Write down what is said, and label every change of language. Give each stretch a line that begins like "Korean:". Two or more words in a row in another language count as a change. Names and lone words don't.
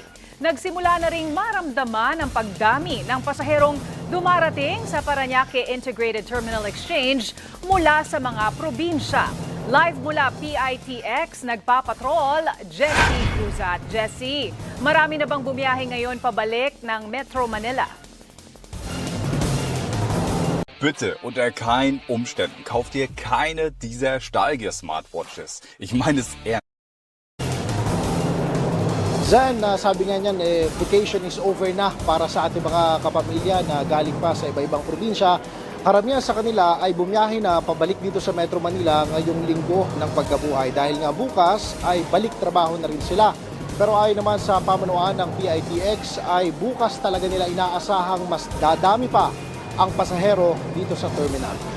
Filipino: Nagsimula na ring maramdaman ang pagdami ng pasaherong dumarating sa Parañaque Integrated Terminal Exchange mula sa mga probinsya. Live mula PITX, nagpapatrol, Jessie Cruzat. Jessie, marami na bang bumiyahe ngayon pabalik ng Metro Manila?
German: Bitte, unter keinen Umständen, kauft ihr keine dieser Stahlgear-Smartwatches. Ich meine es ernst.
Filipino: Zan, sabi nga niyan,
English: vacation is over
Filipino: na para sa ating mga kapamilya na galing pa sa iba-ibang probinsya. Karamihan sa kanila ay bumiyahe na pabalik dito sa Metro Manila ngayong linggo ng pagkabuhay dahil nga bukas ay balik trabaho na rin sila. Pero ayon naman sa pamunuan ng PITX ay bukas talaga nila inaasahang mas dadami pa ang pasahero dito sa terminal.